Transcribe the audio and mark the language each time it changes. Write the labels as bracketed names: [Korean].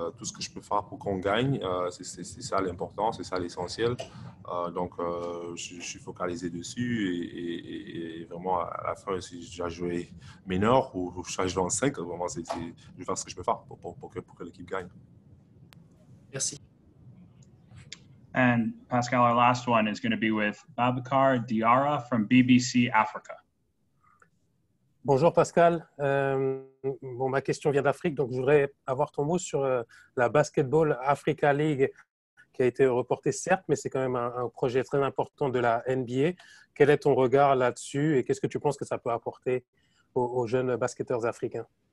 [French] Tout ce que je peux faire pour qu'on gagne, c'est ça l'important, c'est ça l'essentiel. Donc, je suis focalisé dessus et vraiment, à la fin, si je dois jouer mineur ou je dois jouer en 5, vraiment, je vais faire ce que je peux faire pour que l'équipe gagne. Merci. [English] And Pascal, our last one is going to be with Babacar Diarra from BBC Africa. [French] Bonjour Pascal. Ma question vient d'Afrique, donc je voudrais avoir ton mot sur la Basketball Africa League qui a été reportée certes, mais c'est quand même un projet très important de la NBA. Quel est ton regard là-dessus et qu'est-ce que tu penses que ça peut apporter aux jeunes basketteurs africains?